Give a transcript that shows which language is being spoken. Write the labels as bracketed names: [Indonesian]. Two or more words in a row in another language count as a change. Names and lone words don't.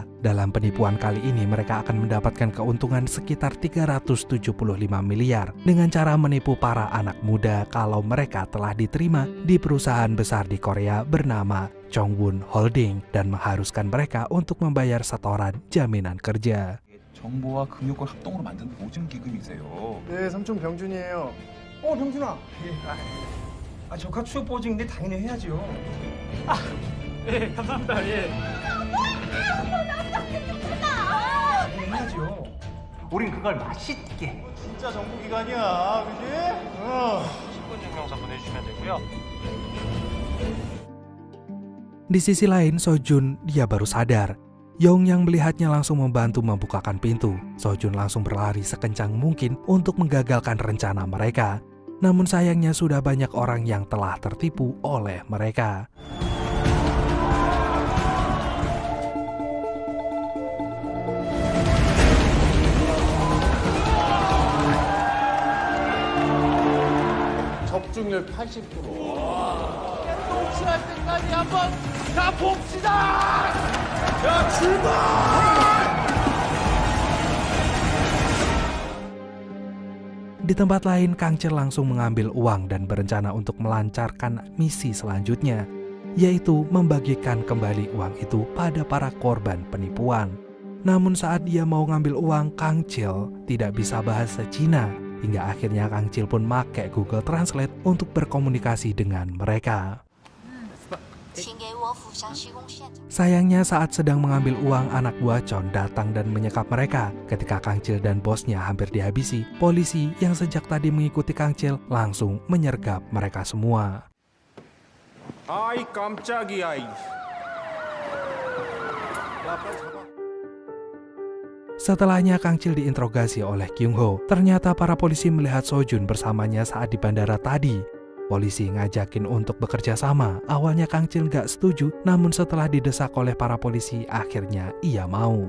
[Indonesian] Dalam penipuan kali ini mereka akan mendapatkan keuntungan sekitar 375 miliar dengan cara menipu para anak muda kalau mereka telah diterima di perusahaan besar di Korea bernama Chongwon Holding dan mengharuskan mereka untuk membayar setoran jaminan kerja. [Korean] 정보와 금융권 합동으로 만든 보증 기금이세요. 네, 삼촌 병준이에요. 병준아. 조카 취업 보증인데 당연히 해야죠. 네, 감사합니다. 예. 해야죠. 우린 그걸 맛있게 진짜 정보기관이야, 그지? 10분 증명서 보내주시면 되고요. [Indonesian] Di sisi lain, Sojun dia baru sadar. Yong yang melihatnya langsung membantu membukakan pintu. Sojun langsung berlari sekencang mungkin untuk menggagalkan rencana mereka. Namun sayangnya sudah banyak orang yang telah tertipu oleh mereka. [Korean] 적중률 80%. 녹취할 때까지 한번 가봅시다! 자, 출발! [Indonesian] Di tempat lain, Kang Chil langsung mengambil uang dan berencana untuk melancarkan misi selanjutnya, yaitu membagikan kembali uang itu pada para korban penipuan. Namun saat dia mau ngambil uang, Kang Chil tidak bisa bahasa Cina, hingga akhirnya Kang Chil pun pakai Google Translate untuk berkomunikasi dengan mereka. Sayangnya saat sedang mengambil uang, anak buah Chon datang dan menyekap mereka. Ketika Kang Chil dan bosnya hampir dihabisi, polisi yang sejak tadi mengikuti Kang Chil langsung menyergap mereka semua. [Korean] 아이 깜짝이야. [Indonesian] Setelahnya Kang Chil diinterogasi oleh Kyung Ho. Ternyata para polisi melihat Sojun bersamanya saat di bandara tadi. Polisi ngajakin untuk bekerja sama. Awalnya Kang Chil gak setuju, namun setelah didesak oleh para polisi, akhirnya ia mau.